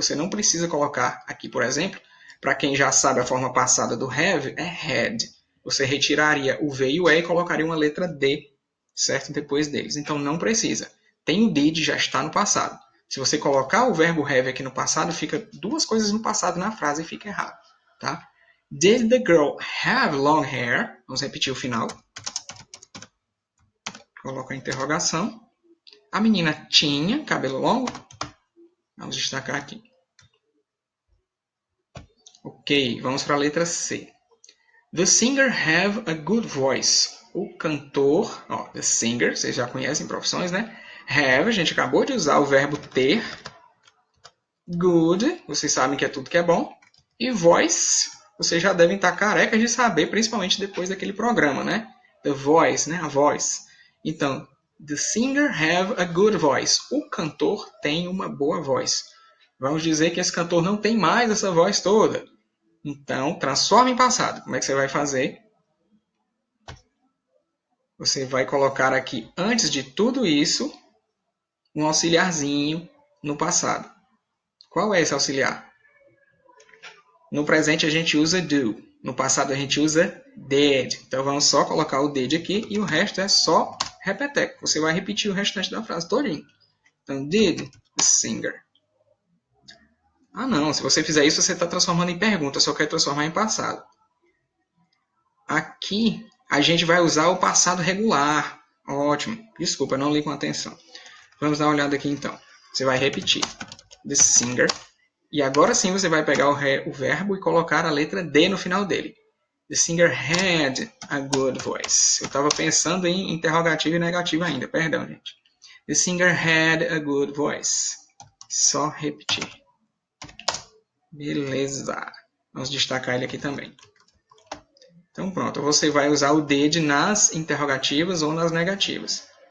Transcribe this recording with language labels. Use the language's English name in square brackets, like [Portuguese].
[Portuguese] Você não precisa colocar aqui, por exemplo, para quem já sabe a forma passada do have, é had. Você retiraria o V e o E e colocaria uma letra D, certo? Depois deles. Então, não precisa. Tem o did, já está no passado. Se você colocar o verbo have aqui no passado, fica duas coisas no passado na frase e fica errado, tá? [English] Did the girl have long hair? [Portuguese] Vamos repetir o final. Coloco a interrogação. A menina tinha cabelo longo? Vamos destacar aqui. Ok, vamos para a letra C. [English] The singer have a good voice. [Portuguese] O cantor, ó, [English] the singer, [Portuguese] vocês já conhecem profissões, né? Have, a gente acabou de usar o verbo ter. Good, vocês sabem que é tudo que é bom. E voice, vocês já devem estar carecas de saber, principalmente depois daquele programa, né? [English] The voice, [Portuguese] né? A voz. Então, [English] the singer have a good voice. [Portuguese] O cantor tem uma boa voz. Vamos dizer que esse cantor não tem mais essa voz toda. Então, transforma em passado. Como é que você vai fazer? Você vai colocar aqui, antes de tudo isso, um auxiliarzinho no passado. Qual é esse auxiliar? No presente a gente usa do. No passado a gente usa did. Então vamos só colocar o did aqui e o resto é só repeteco. Você vai repetir o restante da frase todinho. Então, [English] did the singer. [Portuguese] Ah não, se você fizer isso você está transformando em pergunta, só quer transformar em passado. Aqui a gente vai usar o passado regular. Ótimo. Desculpa, não li com atenção. Vamos dar uma olhada aqui então. Você vai repetir. [English] The singer. [Portuguese] E agora sim você vai pegar o verbo e colocar a letra D no final dele. [English] The singer had a good voice. [Portuguese] Eu estava pensando em interrogativo e negativo ainda. Perdão, gente. [English] The singer had a good voice. [Portuguese] Só repetir. Beleza. Vamos destacar ele aqui também. Então pronto, você vai usar o did nas interrogativas ou nas negativas.